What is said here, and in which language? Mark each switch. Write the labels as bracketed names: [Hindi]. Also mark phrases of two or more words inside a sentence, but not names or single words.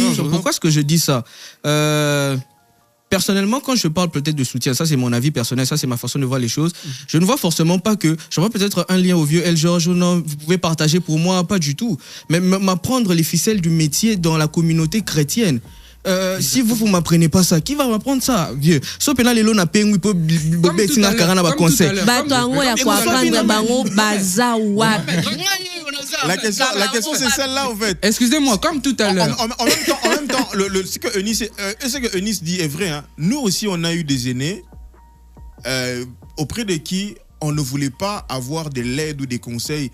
[French] Pourquoi est-ce que je dis ça? Personnellement, quand je parle peut-être de soutien, ça c'est mon avis personnel, ça c'est ma façon de voir les choses, je ne vois forcément pas que, je vois peut-être un lien au vieux El George, non, vous pouvez partager pour moi, pas du tout, mais m'apprendre les ficelles du métier dans la communauté chrétienne. Si vous m'apprenez pas ça, qui va m'apprendre ça, vieux? [Lingala] So pena lelo na pengu po betinga karana ba conseil. [French] La question c'est celle-là en fait. Excusez-moi, comme tout à l'heure. En même temps, ce que Eunice dit est vrai. Hein. Nous aussi, on a eu des aînés auprès de qui on ne voulait pas avoir de l'aide ou des conseils.